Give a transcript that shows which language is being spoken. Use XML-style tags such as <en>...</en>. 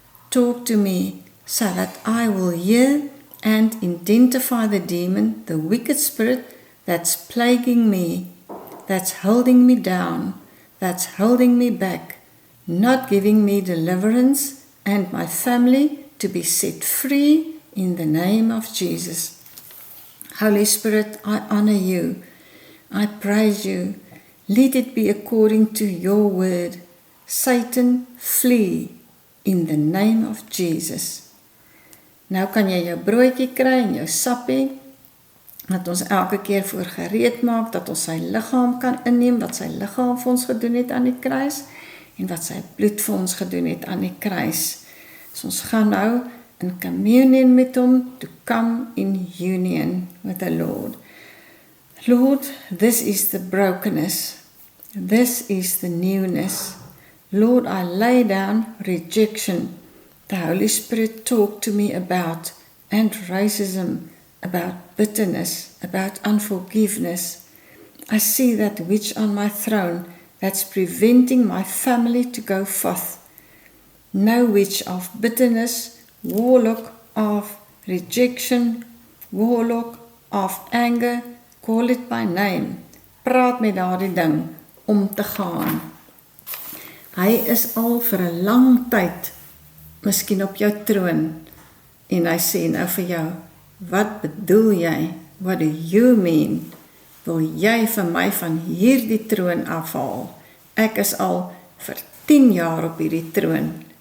<en>Talk to me so that I will hear and identify the demon, the wicked spirit that's plaguing me, that's holding me down, that's holding me back, not giving me deliverance and my family to be set free in the name of Jesus. Holy Spirit, I honor you. I praise you. Let it be according to your word. Satan, flee in the name of Jesus.</en> <af>Nou kan jy jou broodjie kry en jou sappie, dat ons elke keer voor gereed maak, dat ons sy liggaam kan inneem, wat sy liggaam vir ons gedoen het aan die kruis, en wat sy bloed vir ons gedoen het aan die kruis. So ons gaan nou in communion met hom,</af> <en>to come in union with the Lord. Lord, this is the brokenness. This is the newness. Lord, I lay down rejection. The Holy Spirit talked to me about and racism, about bitterness, about unforgiveness. I see that witch on my throne that's preventing my family to go forth. No witch of bitterness, warlock of rejection, warlock of anger, call it by name.</en> <af>Praat met daardie ding om te gaan. Hy is al vir 'n lang tyd, miskien op jou troon, en hy sê nou vir jou, wat bedoel jy?</af> <en>What do you mean?</en> <af>Wil jy vir my van hierdie troon afhaal? Ek is al vir 10 jaar op hierdie troon.</af>